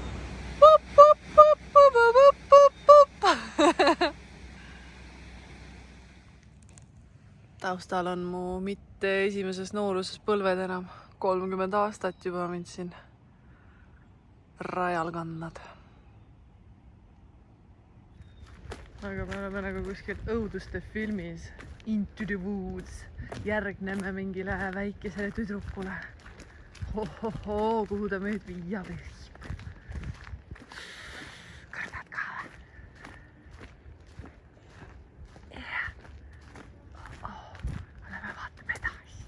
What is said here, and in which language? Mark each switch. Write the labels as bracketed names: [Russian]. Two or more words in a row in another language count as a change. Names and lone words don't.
[Estonian] Taustal on mu mitte esimeses nooruses põlved enam. 30 aastat juba mind siin rajal kandnud. Aga me oleme nagu kuskil õuduste filmis. Into the Woods. Järgneme mingile väikesele tüdrukule. Hohoho, kuhu ta meid viia viib. Kõrvad ka. Oleme vaatame edasi.